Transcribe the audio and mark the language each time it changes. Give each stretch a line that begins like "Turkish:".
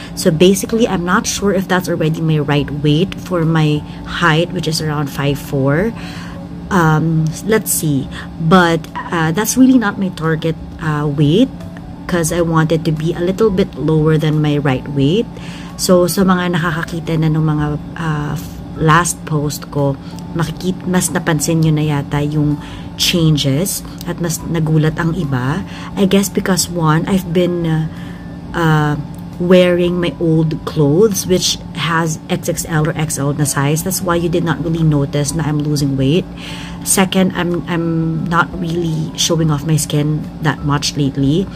English: So basically, I'm not sure if that's already my right weight for my height, which is around 5'4". Let's see. But that's really not my target weight because I wanted to be a little bit lower than my right weight.
Filipino: So sa mga nakakakita na ng mga last post ko, mas napansin nyo na yata yung changes at mas nagulat ang iba.
English: I guess because one, I've been wearing my old clothes which has XXL or XL na size. That's why you did not really notice na I'm losing weight. Second, I'm not really showing off my skin that much lately.